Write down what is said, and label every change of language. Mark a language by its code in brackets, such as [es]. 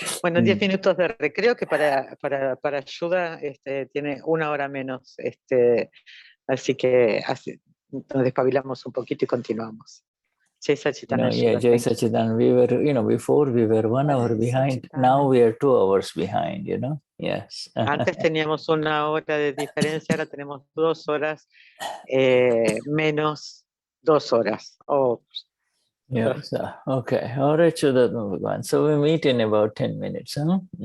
[es] Bueno, 10 minutos de recreo que para Shuddha tiene 1 hora menos. Así que nos despabilamos un poquito y continuamos. [sa] Jai Satchidananda. Jai Satchidananda. [en] We were, before we were 1 hour behind. Now we are 2 hours behind, you know. Yes. [es] Antes teníamos 1 hora de diferencia, ahora tenemos 2 horas menos 2 horas. [en] Yes. Okay. All right, Shuddhatma Bhagavan. So we meet in about 10 minutes, huh?